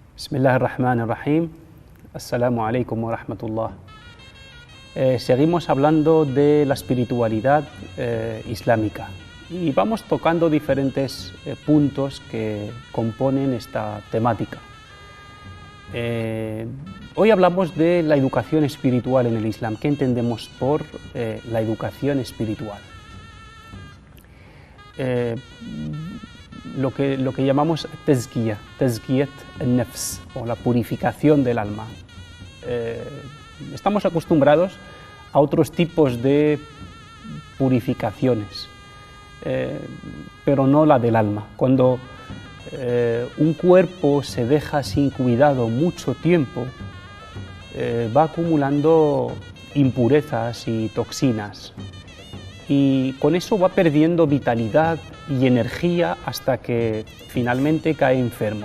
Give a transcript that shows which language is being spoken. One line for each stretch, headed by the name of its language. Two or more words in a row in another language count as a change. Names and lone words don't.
Arabic: بسم الله الرحمن الرحيم. السلام عليكم ورحمة الله.
Spanish: Seguimos hablando de la espiritualidad islámica y vamos tocando diferentes puntos que componen esta temática. Hoy hablamos de la educación espiritual en el Islam. ¿Qué entendemos por la educación espiritual? Lo que llamamos
Arabic: تزكية النفس,
Spanish: o la purificación del alma. Estamos acostumbrados a otros tipos de purificaciones, pero no la del alma. Cuando un cuerpo se deja sin cuidado mucho tiempo, va acumulando impurezas y toxinas, y con eso va perdiendo vitalidad y energía hasta que finalmente cae enfermo.